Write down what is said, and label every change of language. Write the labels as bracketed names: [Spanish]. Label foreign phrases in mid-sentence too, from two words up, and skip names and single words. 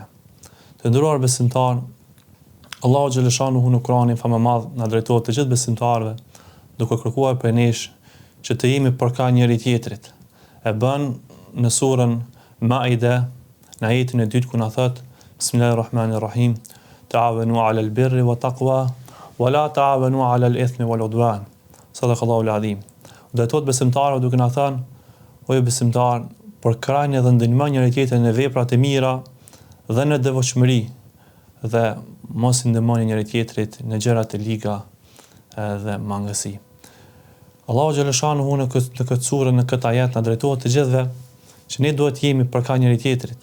[Albanian] Të nderuar besimtar, Allahu xhaleshanuhu në Kur'anin famëmadh na drejtohet të gjithë besimtarëve, duke kërkuar prej nesh që të jemi për krah njëri tjetrit. E bën në surën Maide, në ajetin e 2 ku na thot: [Arabic] بسم الله الرحمن الرحيم، تعاونوا على البر والتقوى ولا تعاونوا على الإثم والعدوان. صدق الله العظيم. [Albanian] Drejtohet besimtarëve duke na thënë: o ju besimtar, përkrahni dhe ndihmoni njëri tjetrin në veprat e mira dhe në devotshmëri, dhe mos i ndihmoni njëri tjetrit në gjëra të liga dhe mangësi. Allahu xhaleshanuhu në këtë surë, në këtë ajet na drejtohet të gjithëve që ne duhet jemi përkrah njëri tjetrit.